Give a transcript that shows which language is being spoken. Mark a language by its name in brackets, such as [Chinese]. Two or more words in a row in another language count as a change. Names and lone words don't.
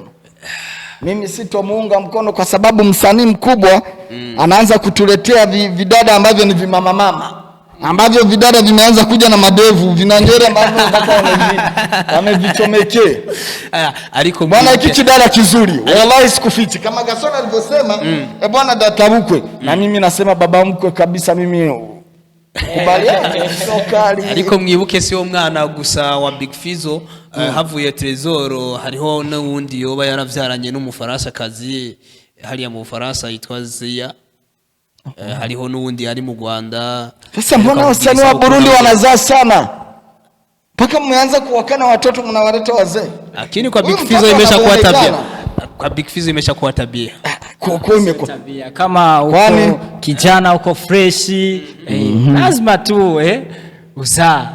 [Swahili] Mimi sitomuunga mkono kwa sababu msanii mkubwa anaanza kutuletea vidada ambavyo ni vimama mama, ambavyo vidada vimeanza kuja na madevu, vinangere ambavyo mpaka wamevichomekea. Ariko bwana, hiki kidada kizuri wallahi sikufichi, kama Gasona alivyosema bwana databukwe, na mimi nasema baba mkwe kabisa, mimi kubaliana sokali. [Rundi] Ariko mwibuke sio mwana gusa wa Big Fizzo, havuye Trezor, hariho n'uwundi yoba yaravyaranye n'umufaransa kazi hariya mu Faransa yitwa Zia. Hariho n'uwundi ari mu Rwanda. [Swahili] Sasa mbona wasanii wa Burundi wanazaa sana mpaka mmeanza kuwakana watoto mnawaleta wazee? Lakini kwa Big Fizzo imeshakuwa tabia. Kwa Big Fizzo imeshakuwa tabia. Tabia kama uko kijana uko fresh, lazima tu uzaa.